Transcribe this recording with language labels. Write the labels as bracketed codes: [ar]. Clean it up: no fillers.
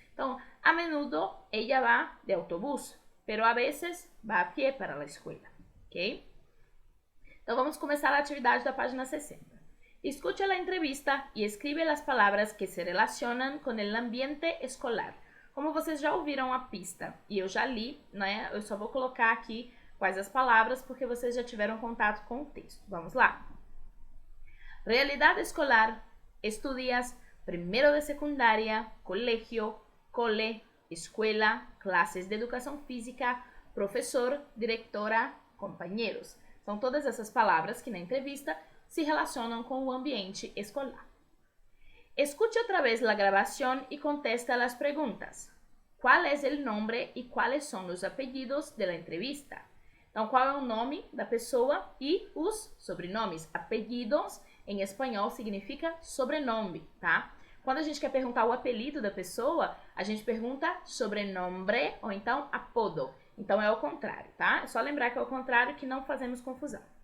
[es] Então, a menudo ella va de autobús, pero a veces va a pie para la escuela. Ok? [pt] Então, vamos começar a atividade da página 60. [es] Escucha la entrevista y escribe las palabras que se relacionan con el ambiente escolar. [pt] Como vocês já ouviram a pista e eu já li, né? Eu só vou colocar aqui quais as palavras porque vocês já tiveram contato com o texto. Vamos lá. Realidade escolar, estudias, primero de secundaria, colegio, cole, escuela, clases de educação física, professor, diretora, companheiros. São todas essas palavras que na entrevista se relacionam com o ambiente escolar. [es] Escute otra vez la grabación y contesta las preguntas. ¿Cuál es el nombre y cuáles son los apellidos de la entrevista? [pt] Então, qual é o nome da pessoa e os sobrenomes? Apellidos, em espanhol, significa sobrenome, tá? Quando a gente quer perguntar o apelido da pessoa, a gente pergunta sobrenombre ou então apodo. Então, é o contrário, tá? É só lembrar que é o contrário que não fazemos confusão.